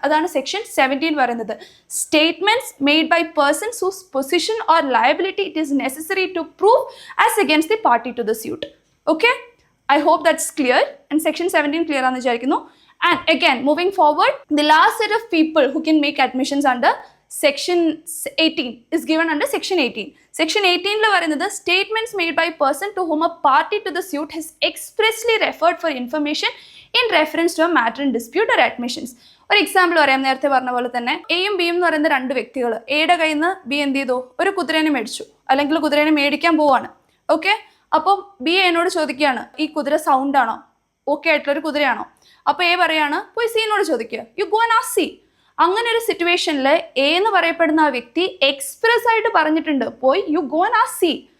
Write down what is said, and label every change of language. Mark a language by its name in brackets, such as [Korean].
[Malayalam] അതാണ് സെക്ഷൻ 17 പറയുന്നത്. [English] Statements made by persons whose position or liability it is necessary to prove as against the party to the suit. Okay, I hope that's clear. And section 17 clear [Malayalam] ആണെന്ന് വിചാരിക്കുന്നു. [English] And again moving forward, the last set of people who can make admissions under Section 18 is given under Section 18. Section 18 [Malayalam] പറയുന്നത് [English] statements made by person to whom a party to the suit has expressly referred for information in reference to a matter in dispute or admissions. [Malayalam] ഒരു example പറയാം. നേരത്തെ പറഞ്ഞ പോലെ തന്നെ എയും ബിയും എന്ന് പറയുന്ന രണ്ട് വ്യക്തികൾ, എയുടെ കയ്യിൽ നിന്ന് ബി എന്ത് ചെയ്തു, ഒരു കുതിരേനെ മേടിച്ചു അല്ലെങ്കിൽ കുതിരേനെ മേടിക്കാൻ പോവാണ്. ഓക്കെ, അപ്പം ബി എന്നോട് ചോദിക്കുകയാണ്, ഈ കുതിര സൗണ്ട് ആണോ, ഓക്കെ ആയിട്ടുള്ളൊരു കുതിരയാണോ? അപ്പോൾ എ പറയാണ്, പോയി സീനോട് ചോദിക്കുക, [English] You go and ask C. [Malayalam] അങ്ങനെ ഒരു സിറ്റുവേഷനിൽ എ എന്ന് പറയപ്പെടുന്ന ആ വ്യക്തി എക്സ്പ്രസ് ആയിട്ട് പറഞ്ഞിട്ടുണ്ട്, പോയി you go and ask C.